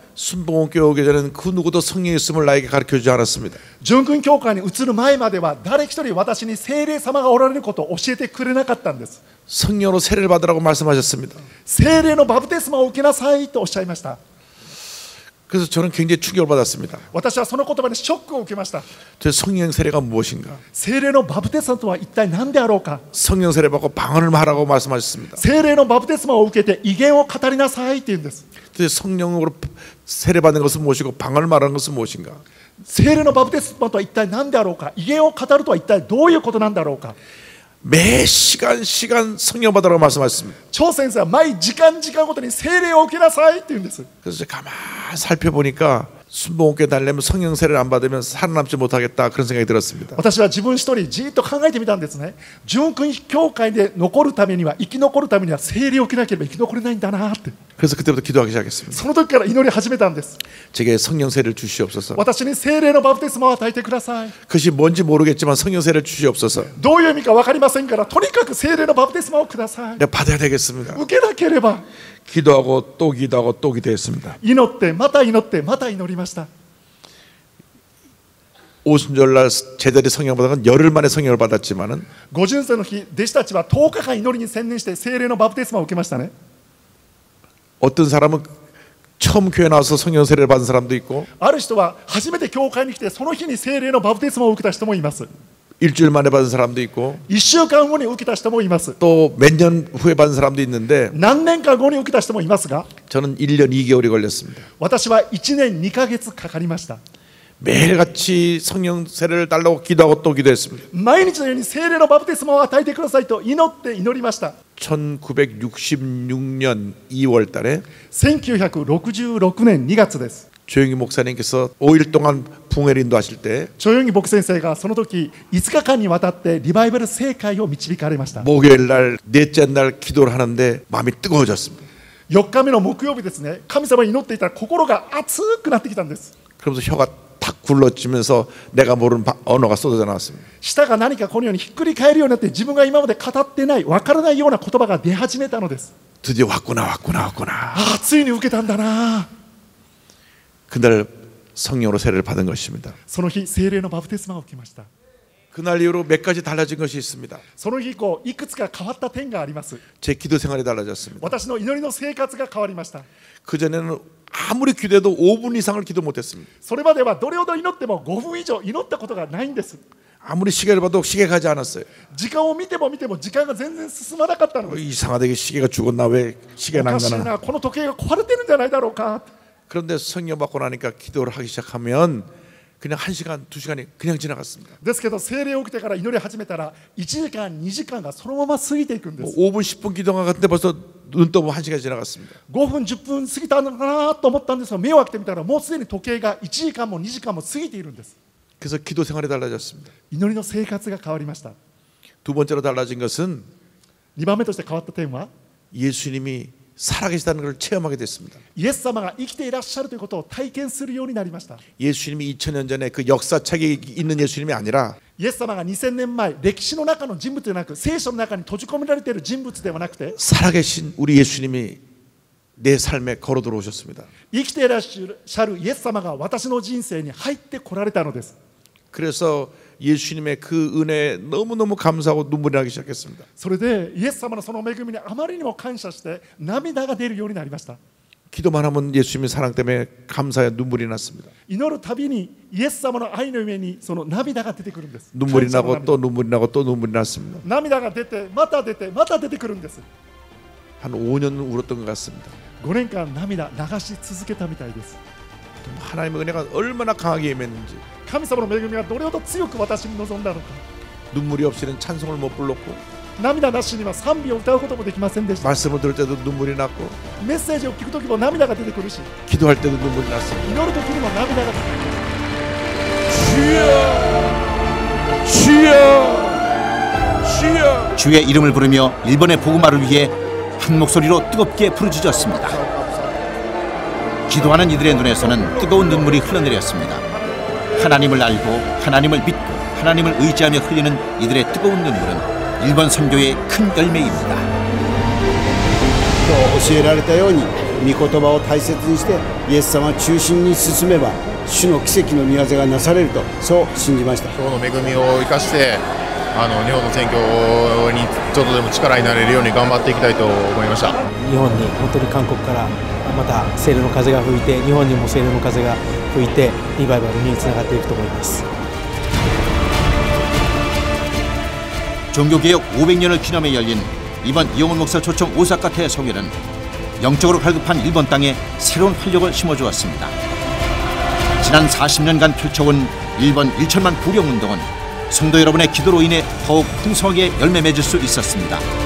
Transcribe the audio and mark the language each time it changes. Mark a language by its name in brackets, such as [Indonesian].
[Korean] 순복음교회 오기 전에는 그 누구도 성령이 있음을 나에게 가르쳐주지 않았습니다. [Japanese] 純福音教会に移る前までは誰一人私に聖霊様がおられることを教えてくれなかったんです。 [Korean] 성령으로 세례를 받으라고 말씀하셨습니다. [Japanese] 聖霊のバプテスマを受けなさいとおっしゃいました。 [Korean] 그래서 저는 굉장히 충격을 받았습니다. [Japanese] 私はその言葉にショックを受けました。 [Korean] 저 성령 세례가 무엇인가? [Japanese] 聖霊のバプテスマとは一体何であろうか。 [Korean] 성령 세례 받고 방언을 말하고 말씀하셨습니다. [Japanese] 聖霊のバプテスマを受けて威厳を語りなさいって言うんです。 [Korean] 성령으로 세례 받는 것은 무엇이고 방언을 말하는 것은 무엇인가? [Japanese] 聖霊のバプテスマとは一体何であろうか。威厳を語るとは一体どういうことなんだろうか。 [Korean] 매 시간 성령 받으라고 말씀하셨습니다. [Japanese] 張先生は毎時間ごとに聖霊を受けなさいって言うんです。 [Korean] 그래서 제가 가만히 살펴보니까 순복음교회 다니려면 성령 세례를 안 받으면 살아남지 못하겠다 그런 생각이 들었습니다. [Japanese] 私は自分一人じっと考えてみたんですね。純福音教会で残るためには生き残るためには聖霊を受けなければ生き残れないんだなって。 [Korean] 그래서 그때부터 기도하기 시작했습니다. [Japanese] その時から祈り始めたんです。 [Korean] 제게 성령 세례를 주시옵소서. [Japanese] 私に聖霊のバプテスマを与えてください。 [Korean] 그것이 뭔지 모르겠지만 성령 세례를 주시옵소서. [Japanese] どういう意味か分かりませんからとにかく聖霊のバプテスマをください。 [Korean] 내가 받아야 되겠습니다. [Japanese] 受けなければ [Korean] 기도하고 또 기도하고 또 기도했습니다. [Japanese] 祈ってまた祈ってまた祈りました。 [Korean] 오순절날 제자리 성령 받은 건 열흘 만에 성령을 받았지만은 [Japanese] 五巡節の日、弟子たちは10日間祈りに専念して聖霊のバプテスマを受けましたね。 [Korean] 어떤 사람은 처음 교회 나와서 성령 세례를 받은 사람도 있고 [Japanese] ある人は初めて教会に来てその日に聖霊のバプテスマを受けた人もいます。 [Korean] 일주일 만에 받은 사람도 있고 [Japanese] 1週間後に受けた人もいます。 [Korean] 또 몇 년 후에 받은 사람도 있는데 [Japanese] 何年か後に受けた人もいますが、 [Korean] 저는 1년 2개월이 걸렸습니다. [Japanese] 私は1年2ヶ月かかりました。 [Korean] 매일같이 성령 세례를 달라고 기도하고 또 기도했습니다. [Japanese] 毎日のように聖霊のバプテスマを与えてくださいと祈って祈りました。 [Korean] 1966년 2월 달에 [Japanese] 1966年2月です。 [Korean] 조영희 목사님께서 5일 동안 부흥회를 인도하실 때 [Japanese] チョ・ヨンギ牧先生がその時5日間にわたってリバイバル聖会を導かれました。 [Korean] 목요일 날 넷째 날 기도를 하는데 마음이 뜨거워졌습니다. [Japanese] 4日目の木曜日ですね、神様に祈っていたら心が熱くなってきたんです。 [Korean] 그러면서 혀가 탁 굴러지면서 내가 모르는 언어가 쏟아져 나왔습니다. [Japanese] 舌が何かこのようにひっくり返るようになって自分が今まで語ってない分からないような言葉が出始めたのです。 [Korean] 드디어 왔구나. [Japanese] ああ、ついに受けたんだな。 [Korean] 그날 성령으로 세례를 받은 것입니다. [Japanese] その日聖霊のバプテスマを受けました。 [Korean] 그날 이후로 몇 가지 달라진 것이 있습니다. [Japanese] その日以降いくつか変わった点があります。 [Korean] 제 기도 생활이 달라졌습니다. [Japanese] 私の祈りの生活が変わりました。 [Korean] 그전에는 아무리 기도해도 5분 이상을 기도 못했습니다. [Japanese] それまではどれほど祈っても5分以上祈ったことがないんです。 [Korean] 아무리 시계를 봐도 시계가 가지 않았어요. [Japanese] 時間を見ても見ても時間が全然進まなかったのです。 [Korean] 이상하다. 이게 시계가 죽었나 왜 [Japanese] お [Korean] 시계가 [Japanese] かしい [Korean] 난가나. [Japanese] な、この時計が壊れてるんじゃないだろうか。 [Korean] 그런데 성령 받고 나니까 기도를 하기 시작하면 그냥 1시간, 2시간이 그냥 지나갔습니다. [Japanese] ですけど聖霊を受けてから祈り始めたら1時間2時間がそのまま過ぎていくんです。 [Korean] 5분, 10분 기도가 갔는데 벌써 눈 떠보면 1시간이 지나갔습니다. [Japanese] 5分10分過ぎたのかなと思ったんですが、目を開けてみたらもうすでに時計が1時間も2時間も過ぎているんです。 [Korean] 그래서 기도 생활이 달라졌습니다. [Japanese] 祈りの生活が変わりました。 [Korean] 두 번째로 달라진 것은 [Japanese] 2番目として変わった点は、 [Korean] 예수님이 살아계시다는 걸 체험하게 됐습니다. [Japanese] イエス様が生きていらっしゃるということを体験するようになりました。 [Korean] 예수님이 2000년 전에 그 역사책에 있는 예수님이 아니라 [Japanese] イエス様が2000年前歴史の中の人物ではなく、聖書の中に閉じ込められている人物ではなくて、 [Korean] 살아계신 우리 예수님이 내 삶에 걸어 들어오셨습니다. [Japanese] 生きていらっしゃるイエス様が私の人生に入ってこられたのです。 [Korean] 그래서 예수님의 그 은혜에 너무너무 감사하고 눈물이 나기 시작했습니다. [Japanese] それでイエス様のその恵みにあまりにも感謝して涙が出るようになりました。 [Korean] 기도만 하면 예수님의 사랑 때문에 감사에 눈물이 났습니다. [Japanese] 祈るたびにイエス様の愛の上にその涙が出てくるんです。 [Korean] 눈물이 [Japanese] 感謝の涙 [Korean] 또 눈물이 나고 또 눈물이 났습니다. [Japanese] 涙が出てまた出てまた出てくるんです。 [Korean] 한 5년 울었던 것 같습니다. [Japanese] 5年間涙流し続けたみたいです。 [Korean] 하나님의 은혜가 얼마나 강하게 임했는지 [Japanese] 神様の恵みがどれほど強く私に望んだのか。 [Korean] 눈물이 없이는 찬송을 못 불렀고 [Japanese] 涙なしには賛美を歌うこともできませんでした。 [Korean] 말씀을 들을 때도 눈물이 났고 [Japanese] メッセージを聞くときも涙が出てくるし、 [Korean] 기도할 때도 눈물이 났습니다. [Japanese] 祈るときにも涙が出てくる。 [Korean] 주여 주의 이름을 부르며 일본의 복음화를 위해 한 목소리로 뜨겁게 부르짖었습니다. 기도하는 이들의 눈에서는 뜨거운 눈물이 흘러내렸습니다. 하나님을 알고 하나님을 믿고 하나님을 의지하며 흘리는 이들의 뜨거운 눈물은 일본 선교의 큰 열매입니다. [Japanese] と教えられたように御言葉を大切にしてイエス様を中心に進めば主の奇跡の御業がなされるとそう信じました。今日の恵みを生かして日本の選挙にちょっとでも力になれるように頑張っていきたいと思いました。日本に本当に韓国からまた聖霊の風が吹いて、日本にも聖霊の風が吹いてリバイバルにつながっていくと思います。 [Korean] 종교개혁 500년을 기념해 열린 이번 이용훈 목사 초청 오사카 대성회는 영적으로 갈급한 일본 땅에 새로운 활력을 심어주었습니다. 지난 40년간 펼쳐온 일본 1천만 부령운동은 성도 여러분의 기도로 인해 더욱 풍성하게 열매 맺을 수 있었습니다.